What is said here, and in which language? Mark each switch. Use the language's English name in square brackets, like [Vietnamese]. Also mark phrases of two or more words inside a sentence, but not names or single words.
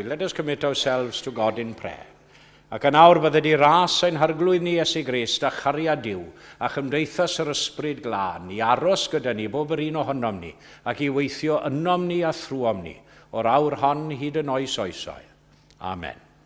[English] Let us commit ourselves to God in prayer. [Welsh] Ac yn awr bydde di ras ein harglwydd ni Iesu Grist a chariad Duw a chymdeithas yr ysbryd glân i aros gyda ni bob yr un ohonom ni ac i weithio ynom ni a thrwom ni o'r awr hon hyd yn oes oesoedd. Amen.